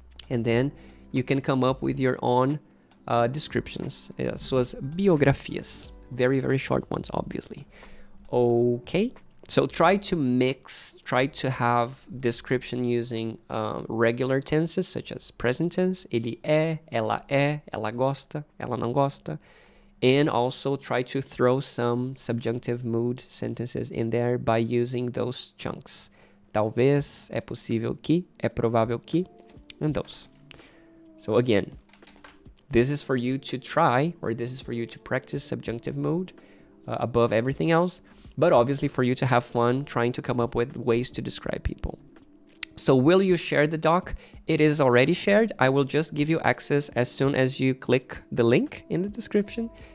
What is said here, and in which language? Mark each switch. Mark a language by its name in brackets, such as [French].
[English] And then you can come up with your own descriptions. [Portuguese] Suas biografias. [English] Very, very short ones, obviously. Okay. So try to have description using regular tenses, such as present tense. [Portuguese] Ele é, ela gosta, ela não gosta. [English] And also try to throw some subjunctive mood sentences in there by using those chunks. [Portuguese] Talvez, é possível que, é provável que, [English] and those. So again, this is for you to try, or this is for you to practice subjunctive mood above everything else. But obviously for you to have fun trying to come up with ways to describe people. So will you share the doc? It is already shared. I will just give you access as soon as you click the link in the description.